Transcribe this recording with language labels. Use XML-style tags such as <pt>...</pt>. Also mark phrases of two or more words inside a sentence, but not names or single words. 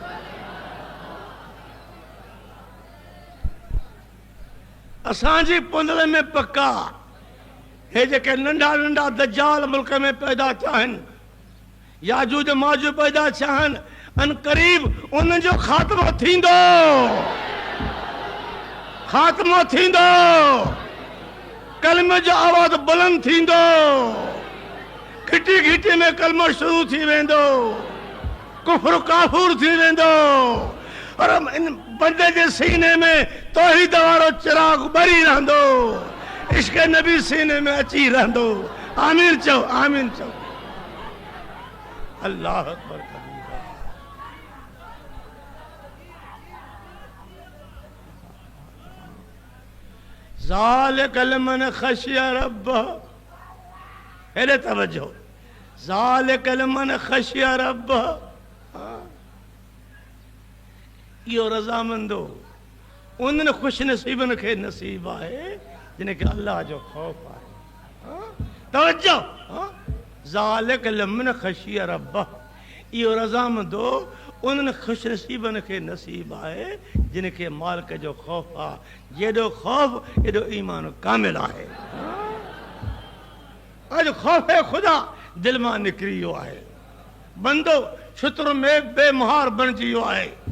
<sd>असांजी पुंदड़ में पका हे जेके नंढा नंढा दज्जाल मुल्क में पैदा थिया आहिनि, याजूज माजूज पैदा थिया आहिनि, अन क़रीब उन जो ख़ात्मो थींदो, ख़ात्मो थींदो। कलमे जो आवाज़ बुलंद थींदो, घिटी घिटी में कलमो शुरू थी वेंदो, कुफ्र काफूर थी वेंदो। और इन बंदे जे सीने में तौहीद वारो चिराग ॿरी रहंदो, इश्क नबी सीने में अची रहंदो। आमीन चओ, आमीन चओ।</sd> <ar>الله أكبر كبيرا. ذلك لمن خشي ربه.</ar> <sd>हेॾे तवज्जो।</sd> <ar>ذلك لمن خشي ربه.</ar> <sd>इहो रज़ामंदो उन्हनि ख़ुशि नसीबनि खे नसीब आहे जिन खे अल्लाह जो ख़ौफ़ आहे। तवज्जो।</sd> <ar>ذلك لمن خشي ربه.</ar> <sd>इहो रज़ामंदो उन्हनि ख़ुशि नसीबनि खे नसीब आहे जिन खे मालिक जो ख़ौफ़ आहे। जेॾो ख़ौफ़ एॾो ईमान कामिल आहे। अॼु ख़ौफ़ ख़ुदा दिलि मां निकिरी वियो आहे। बंदो शुतर में बेमहार बणिजी वियो आहे।</sd>